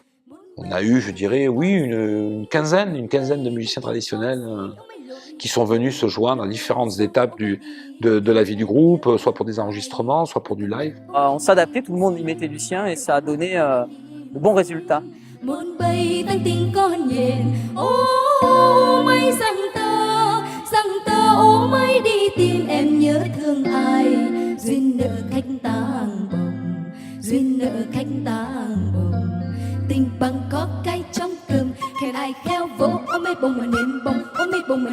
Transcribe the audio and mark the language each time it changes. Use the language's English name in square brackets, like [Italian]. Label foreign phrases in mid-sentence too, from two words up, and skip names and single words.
[French] On a eu, je dirais, oui, une quinzaine de musiciens traditionnels qui sont venus se joindre à différentes étapes de la vie du groupe, soit pour des enregistrements, soit pour du live. On s'adaptait, tout le monde y mettait du sien et ça a donné de bons résultats. [Vietnamese] Tình bằng có cái trong cơm khen ai khéo vỗ ôm mấy bông mà nến bông ôm mấy bông mà